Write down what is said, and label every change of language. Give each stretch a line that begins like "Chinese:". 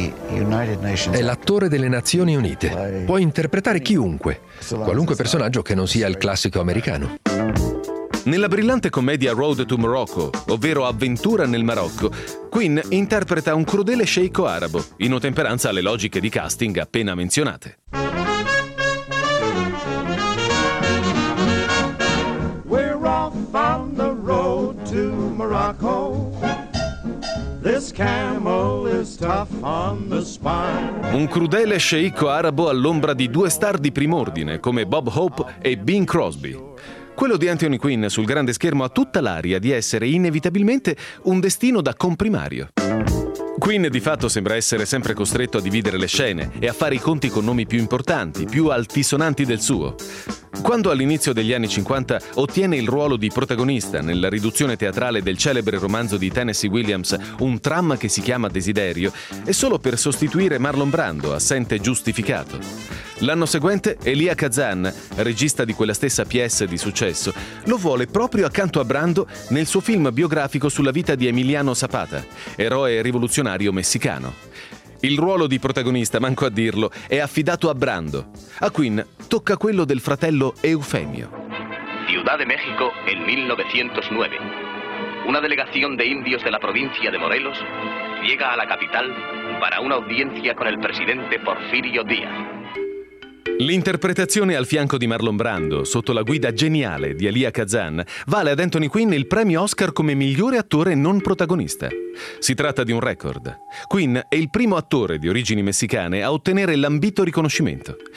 Italian: È l'attore delle Nazioni Unite. Può interpretare chiunque, qualunque personaggio che non sia il classico americano. Nella brillante commedia Road to Morocco, ovvero Avventura nel Marocco, Quinn interpreta un crudele sceicco arabo, in ottemperanza alle logiche di casting appena menzionate.
English: We're off on the road to Morocco. This camel is tough on the spine.
Italian: Un crudele sceicco arabo all'ombra di due star di prim'ordine come Bob Hope e Bing Crosby. Quello di Anthony Quinn sul grande schermo ha tutta l'aria di essere inevitabilmente un destino da comprimario. Quinn di fatto sembra essere sempre costretto a dividere le scene e a fare i conti con nomi più importanti, più altisonanti del suo. Quando all'inizio degli anni 50 ottiene il ruolo di protagonista nella riduzione teatrale del celebre romanzo di Tennessee Williams, un tramma che si chiama Desiderio, è solo per sostituire Marlon Brando, assente giustificato. L'anno seguente Elia Kazan, regista di quella stessa pièce di successo, lo vuole proprio accanto a Brando nel suo film biografico sulla vita di Emiliano Zapata, eroe rivoluzionario messicano. Il ruolo di protagonista, manco a dirlo, è affidato a Brando. A Quinn tocca quello del fratello Eufemio.
Spanish: Ciudad de México, el 1909. Una delegación de indios de la provincia de Morelos llega a la capital para una audiencia con el presidente Porfirio Díaz.
Italian: L'interpretazione al fianco di Marlon Brando, sotto la guida geniale di Elia Kazan, vale ad Anthony Quinn il premio Oscar come migliore attore non protagonista. Si tratta di un record. Quinn è il primo attore di origini messicane a ottenere l'ambito riconoscimento.